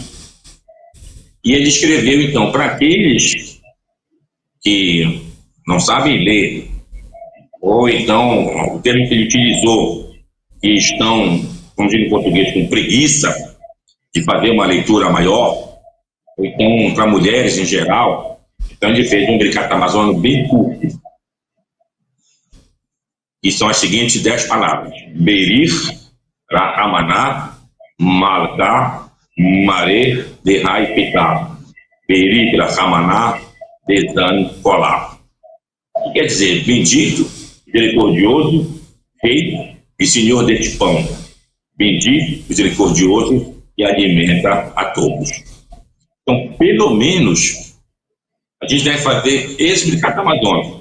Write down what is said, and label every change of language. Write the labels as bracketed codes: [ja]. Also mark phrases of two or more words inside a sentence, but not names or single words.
[pt] E ele escreveu, então, para aqueles que não sabem ler, ou então, o termo que ele utilizou, que estão, como diz em português, com preguiça de fazer uma leitura maior, ou então para mulheres em geral. Então ele fez um Bricata Amazono bem curto, que são as seguintes 10 palavras: [arc] בריך רחמנא מלכא מריה דהאי פיתא. בריך רחמנא דזן כולא. [pt] Que quer dizer, bendito, misericordioso, rei e senhor deste pão. Bendito, misericordioso e alimenta a todos. Então, pelo menos, a gente deve fazer esse Bricata Amazono.